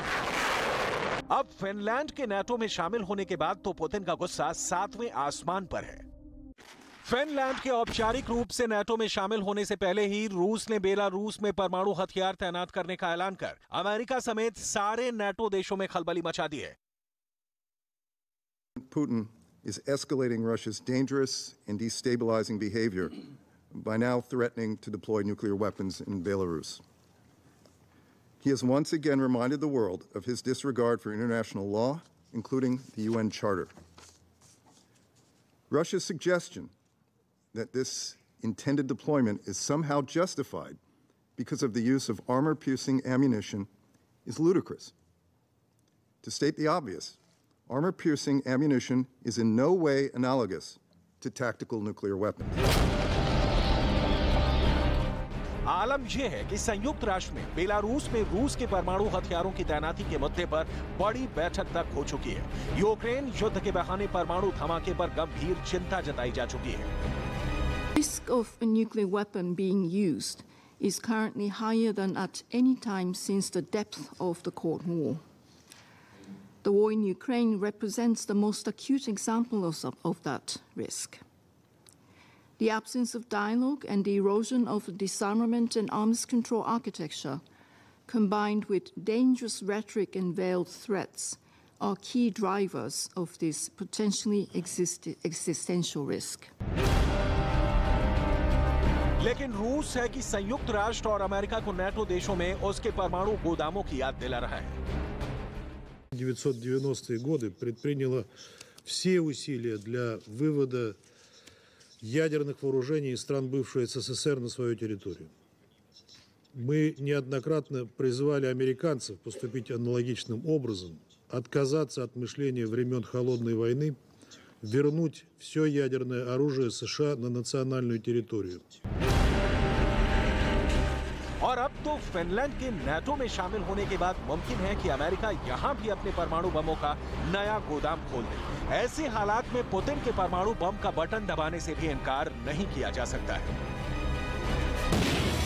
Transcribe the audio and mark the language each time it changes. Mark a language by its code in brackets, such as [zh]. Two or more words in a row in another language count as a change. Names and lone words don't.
[hi] अब फिनलैंड के नाटो में शामिल होने के बाद तो पुतिन का गुस्सा 7वें आसमान पर है। फिनलैंड के औपचारिक रूप से नाटो में शामिल होने से पहले ही रूस ने बेलारूस में परमाणु हथियार तैनात करने का ऐलान कर अमेरिका समेत सारे नाटो देशों में खलबली मचा दी है। [en] Putin is escalating Russia's dangerous and destabilizing behavior by now threatening to deploy nuclear weapons in Belarus. He has once again reminded the world of his disregard for international law, including the UN Charter. Russia's suggestion that this intended deployment is somehow justified because of the use of armor-piercing ammunition is ludicrous. To state the obvious, armor-piercing ammunition is in no way analogous to tactical nuclear weapons. [hi] आलम यह है कि संयुक्त राष्ट्र में बेलारूस में रूस के परमाणु हथियारों की तैनाती के मुद्दे पर बड़ी बैठक तक हो चुकी है। यूक्रेन युद्ध के बहाने परमाणु धमाके पर गंभीर चिंता जताई जा चुकी है। [en] The risk of a nuclear weapon being used is currently higher than at any time since the depth of the Cold War. The war in Ukraine represents the most acute example of that risk. The absence of dialogue and the erosion of the disarmament and arms control architecture, combined with dangerous rhetoric and veiled threats, are key drivers of this potentially existential risk. [hi] लेकिन रूस है कि संयुक्त राष्ट्र और अमेरिका को नाटो देशों में उसके परमाणु गोदामों की याद दिला रहा है। [ru] 1990-е годы предприняло все усилия для вывода ядерных вооружений из стран бывшей СССР на свою территорию. Мы неоднократно призывали американцев поступить аналогичным образом, отказаться от мышления времен Холодной войны, вернуть все ядерное оружие США на национальную территорию. [hi] और अब तो फिनलैंड के नाटो में शामिल होने के बाद मुमकिन है कि अमेरिका यहां भी अपने परमाणु बमों का नया गोदाम खोल दे। ऐसे हालात में पुतिन के परमाणु बम का बटन दबाने से भी इनकार नहीं किया जा सकता है।